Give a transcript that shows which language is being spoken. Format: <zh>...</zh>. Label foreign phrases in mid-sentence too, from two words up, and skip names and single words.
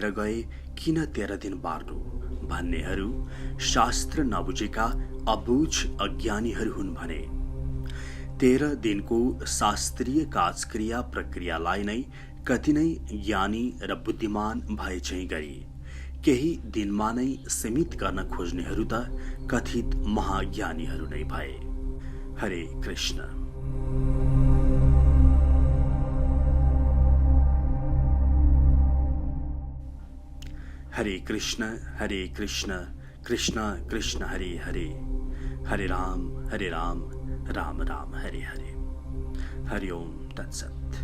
<ne>गए किन 13 दिन बार्नु भन्नेहरू शास्त्र नबुझेका अबुझ अज्ञानीहरू हुन् भने 13 दिनको शास्त्रीय काजक्रिया प्रक्रियालाई नै कति नै ज्ञानी र बुद्धिमान भए चाहिँ गरी केही दिनमा नै सीमित गर्न खोज्नेहरू त कथित महाज्ञानीहरू नै भए। हरे कृष्ण।</ne> <sa>हरे कृष्ण कृष्ण कृष्ण हरे हरे, हरे राम राम राम हरे हरे। हरि ओम तत्सत।</sa>